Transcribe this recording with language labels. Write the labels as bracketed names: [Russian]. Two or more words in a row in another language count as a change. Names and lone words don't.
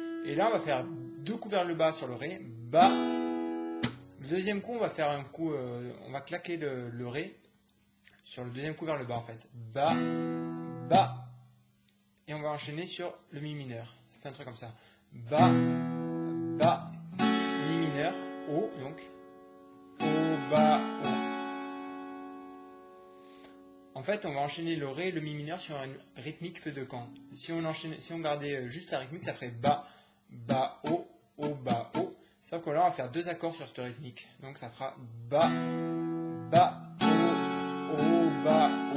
[French] Et là, on va faire 2 coups vers le bas sur le Ré, Ba. Le deuxième coup, on va faire un coup, on va claquer le Ré sur le deuxième coup vers le bas en fait. Ba, Ba. Et on va enchaîner sur le Mi mineur. Ça fait un truc comme ça. Ba, Ba, Mi mineur, O, donc. O, Ba, O. En fait, on va enchaîner le Ré et le Mi mineur sur une rythmique feu de camp. Si on gardait juste la rythmique, ça ferait Ba, Ba, O, Ba, O. Sauf que là, on va faire 2 accords sur cette rythmique. Donc ça fera Ba, Ba, O, Ba, O.